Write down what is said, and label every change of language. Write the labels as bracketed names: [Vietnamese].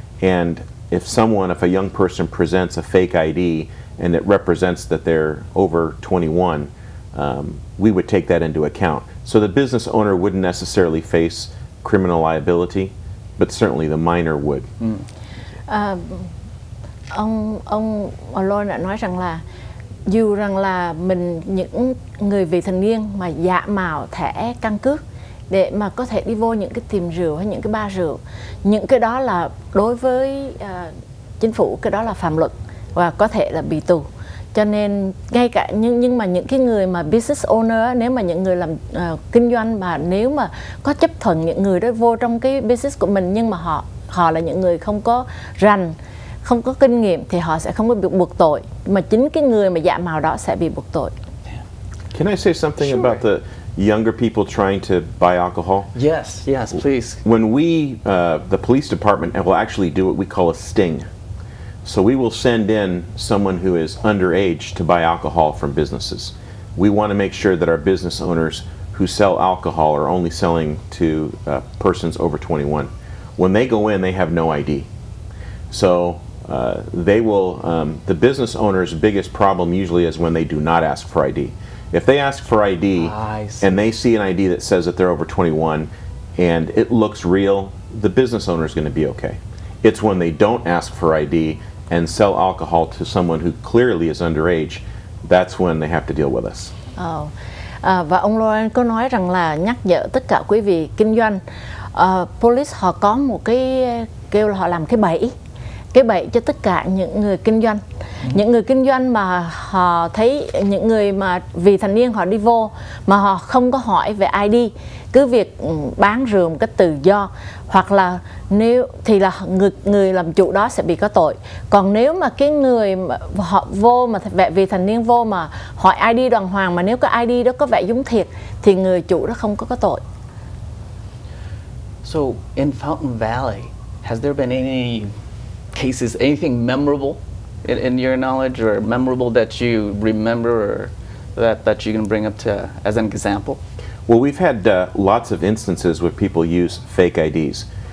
[English] And if a young person presents a fake ID and it represents that they're over 21, we would take that into account. So the business owner wouldn't necessarily face criminal liability, but certainly the minor would. [Vietnamese] Ông Lawrence đã nói rằng là dù rằng là những người vị thành niên mà giả mạo thẻ căn cước để mà có thể đi vô những cái tiệm rượu hay những cái bar rượu, những cái đó là đối với chính phủ, cái đó là phạm luật và có thể là bị tù. Cho nên ngay cả nhưng mà những cái người mà business owner, nếu mà những người làm kinh doanh mà nếu mà có chấp thuận những người đó vô trong cái business của mình, nhưng mà họ là những người không có rành, không có kinh nghiệm, thì họ sẽ không có bị buộc tội, mà chính cái người mà giả mạo đó sẽ bị buộc tội. [English] Can I say something about the younger people trying to buy alcohol? Yes, please. When the police department will actually do what we call a sting. So we will send in someone who is underage to buy alcohol from businesses. We want to make sure that our business owners who sell alcohol are only selling to persons over 21. When they go in, they have no ID. So the business owner's biggest problem usually is when they do not ask for ID. If they ask for ID and they see an ID that says that they're over 21 and it looks real, the business owner is going to be okay. It's when they don't ask for ID and sell alcohol to someone who clearly is underage, that's when they have to deal with us. [Vietnamese] Và ông Lawrence có nói rằng là nhắc nhở tất cả quý vị kinh doanh, police họ có một cái kêu là họ làm cái bẫy cho tất cả những người kinh doanh. Những người kinh doanh mà họ thấy những người mà vị thành niên họ đi vô mà họ không có hỏi về ID, cứ việc bán rượu một cách tự do, hoặc là nếu thì là người làm chủ đó sẽ bị có tội. Còn nếu mà cái người mà họ vô mà vị thành niên vô mà hỏi ID đàng hoàng, mà nếu cái ID đó có vẻ giống thiệt thì người chủ đó không có tội. [English] So in Fountain Valley, has there been any cases, anything memorable in your knowledge, or memorable that you remember, or that you can bring up to as an example? Well, we've had lots of instances where people use fake IDs.